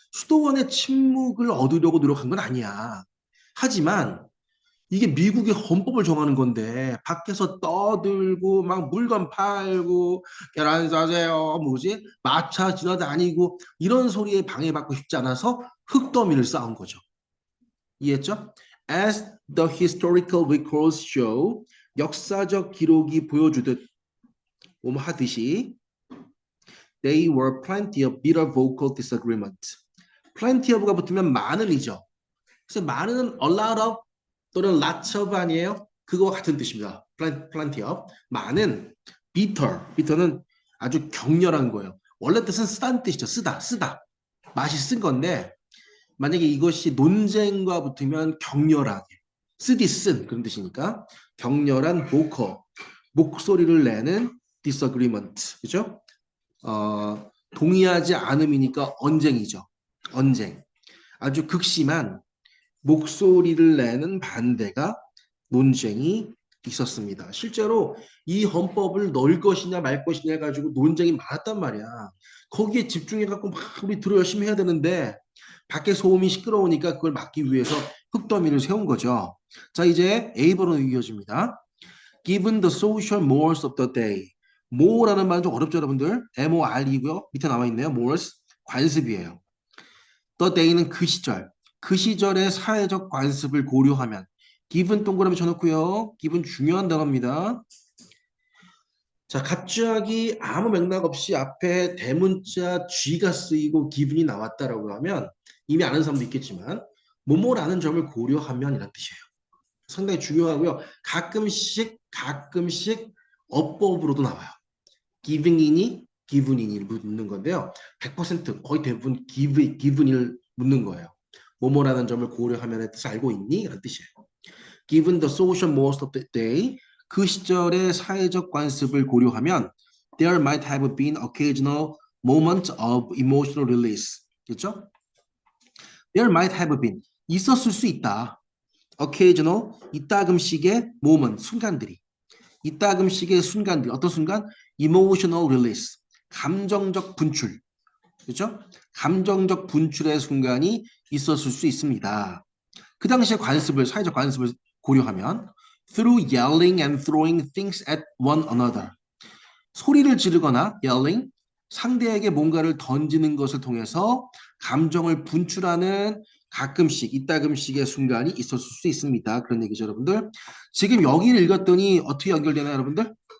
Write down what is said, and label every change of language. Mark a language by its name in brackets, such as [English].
[Korean] 수도원의 침묵을 얻으려고 노력한 건 아니야. 하지만 이게 미국의 헌법을 정하는 건데 밖에서 떠들고 막 물건 팔고 계란 사세요 뭐지 마차 지나다니고 이런 소리에 방해받고 싶지 않아서 흙더미를 쌓은 거죠. 이해했죠? [English] As the historical records show [Korean] 역사적 기록이 보여주듯 하듯이 [English] They were plenty of bitter vocal disagreement. [Korean] plenty of가 붙으면 많은이죠. 그래서 많은 a lot of 또는 lots of 아니에요? 그거와 같은 뜻입니다. plenty of. 많은 bitter는 아주 격렬한 거예요. 원래 뜻은 쓰다는 뜻이죠. 쓰다. 맛이 쓴 건데 만약에 이것이 논쟁과 붙으면 격렬하게 쓰디 쓴 그런 뜻이니까 격렬한 목소리를 내는 disagreement 그죠? 동의하지 않음이니까 언쟁이죠. 언쟁. 아주 극심한 목소리를 내는 반대가 논쟁이 있었습니다. 실제로 이 헌법을 넣을 것이냐 말 것이냐 해가지고 논쟁이 많았단 말이야. 거기에 집중해갖고 막 우리 들어 열심히 해야 되는데 밖에 소음이 시끄러우니까 그걸 막기 위해서 흙더미를 세운 거죠. 자, 이제 A번으로 이어집니다. [English] Given the social morals of the day. [Korean] more라는 말은 좀 어렵죠, 여러분들? MORE이고요. 밑에 나와 있네요. morals, 관습이에요. the day는 그 시절. 그 시절의 사회적 관습을 고려하면 given 동그라미 쳐놓고요. given 중요한 단어입니다. 자, 갑자기 아무 맥락 없이 앞에 대문자 G가 쓰이고 given이 나왔다라고 하면 이미 아는 사람도 있겠지만 뭐뭐라는 점을 고려하면 이란 뜻이에요. 상당히 중요하고요. 가끔씩 어법으로도 나와요. giving이니 given이니 묻는 건데요. 100% 거의 대부분 given을 묻는 거예요. 뭐뭐라는 점을 고려하면의 뜻을 알고 있니? 이런 뜻이에요. [English] Given the social morals of the day, [Korean] 그 시절의 사회적 관습을 고려하면 [English] there might have been occasional moments of emotional release. [Korean] 그렇죠? [English] There might have been. [Korean] 있었을 수 있다. occasional, 이따금씩의 moment, 순간들이. 이따금씩의 순간들, 어떤 순간? emotional release, 감정적 분출. 그렇죠? 감정적 분출의 순간이 있었을 수 있습니다. 그 당시의 사회적 관습을 고려하면 [English] through yelling and throwing things at one another. [Korean] 소리를 지르거나 yelling, 상대에게 뭔가를 던지는 것을 통해서 감정을 분출하는 가끔씩, 이따금씩의 순간이 있었을 수 있습니다. 그런 얘기죠, 여러분들. 지금 여기를 읽었더니 어떻게 연결되나요, 여러분들?